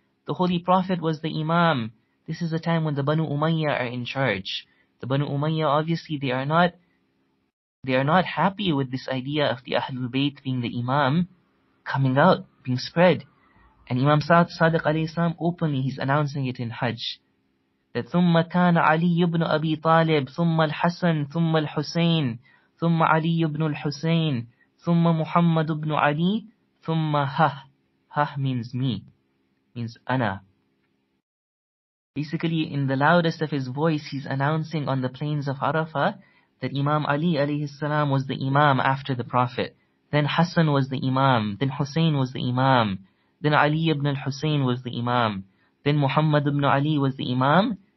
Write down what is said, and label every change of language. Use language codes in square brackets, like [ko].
[en] The Holy Prophet was the Imam. This is the time when the Banu Umayyah are in charge. The Banu Umayyah, obviously, they are not happy with this idea of the Ahlul Bayt being the Imam coming out, being spread. And Imam Sadiq alayhi salam, openly he's announcing it in Hajj. That [ar] ثُمَّ كَانَ عَلِيُّ بْنُ أَبِي طَالِبٍ ثُمَّ الْحَسَنِ ثُمَّ الْحُسَيْنِ ثُمَّ عَلِيُّ بْنُ الْحُسَيْنِ ثُمَّ مُحَمَّدُ بْنُ عَلِي ثُمَّ هَهْ [en] means me, means [ar] ana. [en] Basically, in the loudest of his voice, he's announcing on the plains of Arafah that Imam Ali alayhi salam was the Imam after the Prophet. Then Hassan was the Imam. Then Hussein was the Imam. Then Ali ibn al-Hussein was the Imam. Then Muhammad ibn Ali was the Imam.